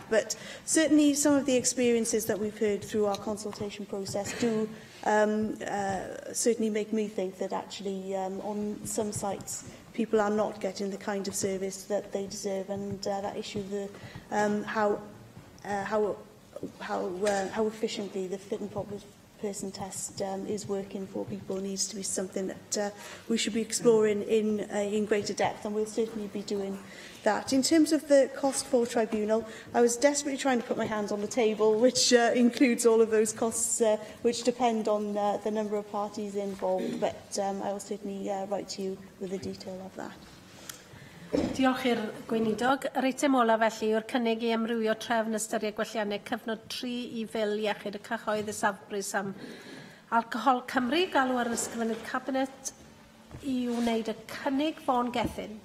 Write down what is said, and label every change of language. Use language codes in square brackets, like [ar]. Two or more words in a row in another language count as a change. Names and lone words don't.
[en] But certainly some of the experiences that we've heard through our consultation process do certainly make me think that actually on some sites people are not getting the kind of service that they deserve, and that issue of how efficiently the fit and proper person test is working for people needs to be something that we should be exploring in greater depth, and we'll certainly be doing that. In terms of the cost for tribunal, I was desperately trying to put my hands on the table, which includes all of those costs which depend on the number of parties involved, but I will certainly write to you with the detail of that. [cy] Diolch i'r gweinidog. Yr eitem ola felly yw'r cynnig i amrywio trefn ystyried gwelliannau cyfnod 3 i fil iechyd y cyhoedd y safbris am Alcohol Cymru, galw ar ysgrifennydd cabinet i wneud y cynnig Fawn Gethin.